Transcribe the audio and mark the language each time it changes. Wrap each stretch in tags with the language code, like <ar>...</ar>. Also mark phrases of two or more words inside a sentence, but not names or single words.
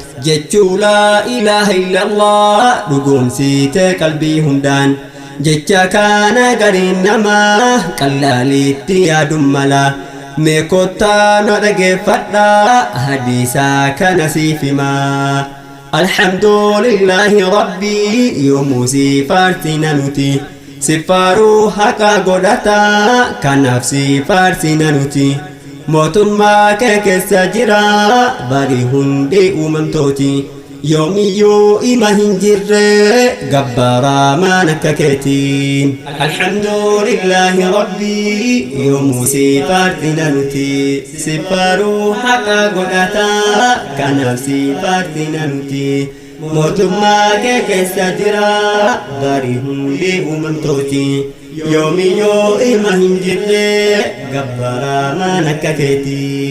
<om>Jechuu</om> <ar>لا إله إلا الله</ar> <om>dhugoomsite qalbii hundaan. Jecha kana gariin nama qallaalitti yaadun mala. Mee kottaa na dhageeffadha hadiisa kana siif hima.</om> <ar>الحمد لله ربي،</ar> <om>yoomuu si faarsina nuti. Si faaruu haqa godhata, kanaaf si faarsina nuti. Mootummaa kee keessa jira, bari hundi uumamtooti. Yoomiyyuu ima hin jirre, gabbaaraa maan akka keeti.</om> <ar>الحمد لله ربي،</ar> <om>yoomuu si faarsina nuti. Si faaruu haqa godhata, kanaaf si faarsina nuti. Mootummaa kee keessa jira, bari hundi uumamtooti. Yoomiyyuu ima hin jirre, gabbaaraa maan akka keeti.</om>